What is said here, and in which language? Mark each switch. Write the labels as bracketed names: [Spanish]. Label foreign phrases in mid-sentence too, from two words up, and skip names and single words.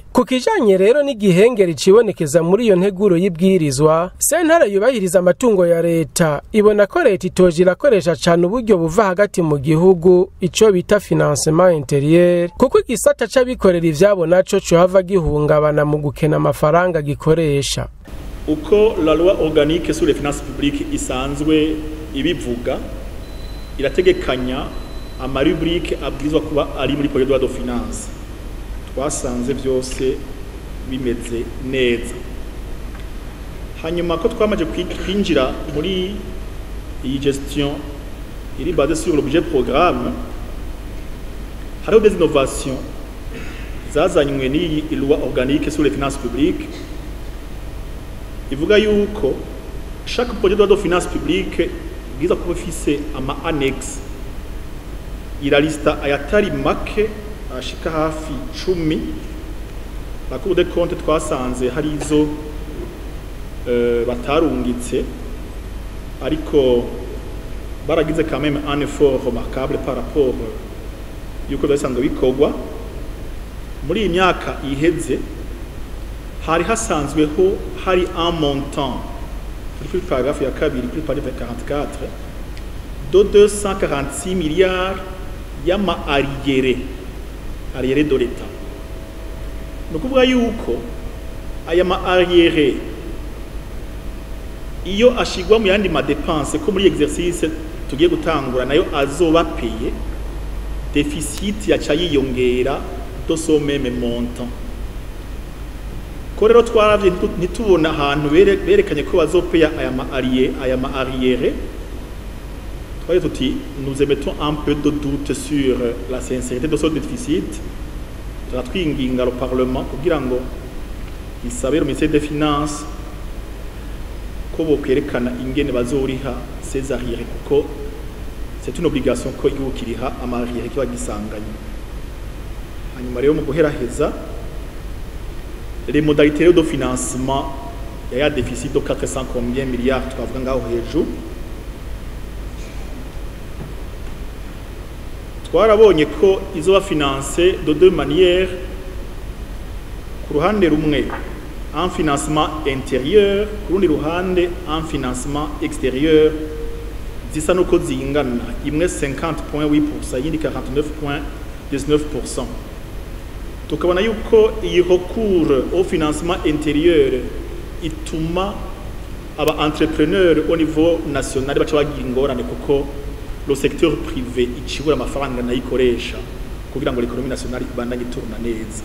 [Rundi] Ku kijanye rero n'igihengeri cibonekeza muri iyo nteguro y'ibwirizwa, sentare yubahiriza amatungo ya leta ibona ko leta itojira cyane uburyo buva hagati mu gihugu ico bita [French] financement intérieur, [Rundi] kuko igisata c'abikorera ivyabo naco cyo hava gihungabana mu gukena amafaranga gikoresha. Uko [French] la loi organique sur les finances publiques [Rundi] isanzwe ibivuga, irategekanya amarubrique abwirizwa kuba ari muri [French] projet de loi de finance. [Rundi] Twasanze vyose bimeze neza. Hanyuma ko twamaje kwinjira muri iyi gestion iri [French] basée sur le budget programme, [Rundi] hariho [French] des innovations [Rundi] zazanywe n'iyi [French] loi organique sur les finances publiques [Rundi] ivuga yuko [French] chaque projet de loi de finances publiques [Rundi] bwiza kuba ifise ama annexe iralista ayatari make ashika hafi 10. [French] La Cour des comptes [Rundi] twasanze hari izo batarungitse ariko baragize [French] quand même un effort remarquable par rapport [Rundi] yuko basanzwe bikorwa muri iyi myaka iheze. Hari hasanzweho hari [French] un montant [Rundi] kuri paragraphe ya 2 kuri paragraphe 44 [French] de 246 milliards [Rundi] y'ama [French] arriérés de l'État. [Rundi] Nukuvuga yuko aya ma arriérés iyo ashigwa mu yandi ma dépenses ko muri exercice tugiye gutangura nayo azoba paye, déficit yaca yiyongera [French] de ce même montant. [Rundi] Ko rero twaravye nitubona ahantu berekanye ko bazopeya aya ma arriérés, twari tuti [French] nous émettons un peu de doute sur la sincérité de ce déficit. [Rundi] Turatwinginga [French] le Parlement [Rundi] kugira ngo isabe [French] le ministère des Finances [Rundi] ko bokwerekana ingene bazoriha [French] ces arriérés [Rundi] kuko [French] c'est une obligation [Rundi] ko igihugu kiriha ama-arriérés kiba gisanganye. Hanyuma rero mu guheraheza [French] les modalités de financement il y a un déficit de 400 combien milliards [Rundi] twavuga ngaho hejuru. Twarabonye ko izoba [French] financé de deux manières. [Rundi] Ku ruhande rumwe [French] un financement intérieur, [Rundi] ku rundi ruhande [French] un financement extérieur, [Rundi] zisa nuko zingana, imwe 50.8%, yindi 49.19%. Tukabona yuko iyi [French] recours au financement intérieur [Rundi] ituma aba [French] entrepreneurs au niveau national [Rundi] baca bagira ingorane kuko [French] le secteur privé [Rundi] icibura amafaranga nayikoresha kugira ngo [French] l'économie nationale [Rundi] ibandanye ituruna neza.